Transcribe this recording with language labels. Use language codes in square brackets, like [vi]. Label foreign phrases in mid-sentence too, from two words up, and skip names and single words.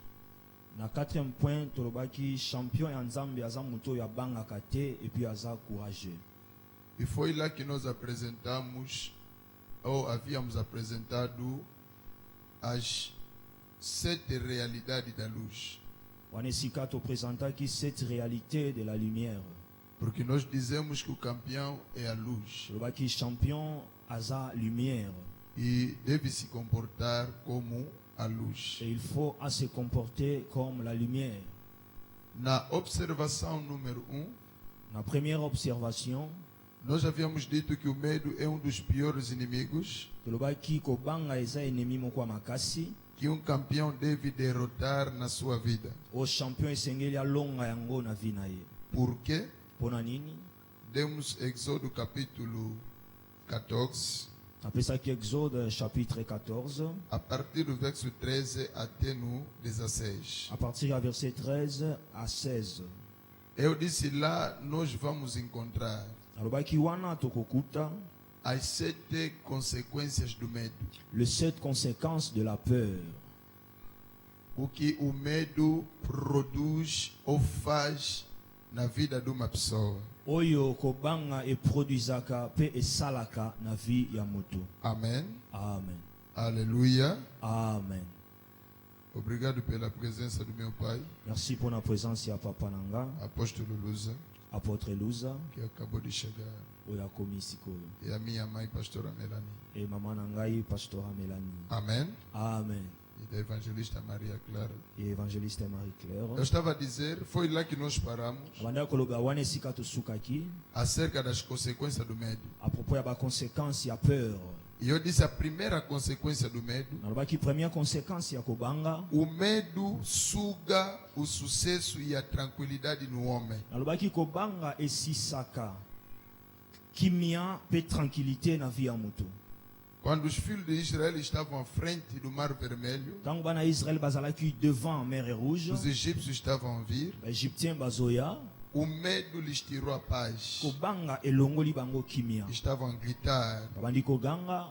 [ln] Na [fr] quatrième point, [ln] tolobaki champion ya Nzambe aza muto ya bangaka te [fr] et puis [ln] aza courageux. [pt] E foi lá que nós apresentamos, ou havíamos apresentado, as 7 realidades da luz. [ln] Wanesika to présentaki [fr] cette réalité de la lumière. [pt] Porque nós dizemos que o campeão é a luz [ln] Tolobaki champion aza lumière [pt] e deve se comportar como a luz. [fr] et il faut à se comporter comme la lumière. [pt] Na observação número 1, [fr] La première observation, [pt] nós havíamos dito que o medo é dos piores inimigos [ln] tolobaki kobanga eza ennemi moko ya makasi. [pt] que campeão deve derrotar na sua vida. [ln] O champion esengeli alonga yango na vie na ye. [pt] Por quê? [ln] Pona nini? [pt] Demos Êxodo capítulo 14, [ln] Apesaki Exode chapitre 14, [pt] a partir do verso 13 até no 16. [fr] à partir du verset 13 à 16. [pt] Eu disse lá, nós vamos encontrar [ln] Alobaki wana tokokuta [pt] as 7 consequências do medo. [fr] les 7 conséquences de la peur. [pt] O que o medo produz ou faz na vida de uma pessoa. [ln] Oyo kobanga e produisaka pe esalaka na vie ya moto. [pt] Amém. [ln] Amen. [pt] Aleluia. [ln] Amen. [pt] Obrigado pela presença do meu pai, [fr] Merci pour la présence [ln] ya papa nanga, [pt] apóstolo Luza, [fr] apôtre Luza, [pt] que acabou de chegar, [ln] oyo akomi sikoyo. [pt] e a minha mãe, pastora Melanie. [ln] E mama nangai pastora Mélanie. [pt] Amém. [ln] Amen. [pt] E da evangelista Maria Clara. [fr] Et évangéliste [pt] Eu [fr] Marie-Claire. [pt] estava a dizer, foi lá que nós paramos, [ln] Abanda koloba wana esika tosukaki [pt] acerca das consequências do medo. [fr] à propos [ln] ya ba conséquences ya peur. [pt] E eu disse a primeira consequência do medo: [ln] Nalobaki [fr] première conséquence [ln] ya kobanga. [pt] o medo suga o sucesso e a tranquilidade no homem. [ln] Nalobaki kobanga esisaka kimia pe tranquillité na vie ya moto. [pt] Quando os filhos de Israel estavam à frente do Mar Vermelho, [ln] Tango bana Israël bazalaki [fr] devant mer rouge, [pt] os egípcios estavam a vir, [ln] ba égyptien bazoya, [pt] o medo lhes tirou a paz. [ln] kobanga elongoli bango kimia. [pt] Estavam a gritar. [ln] Babandi koganga.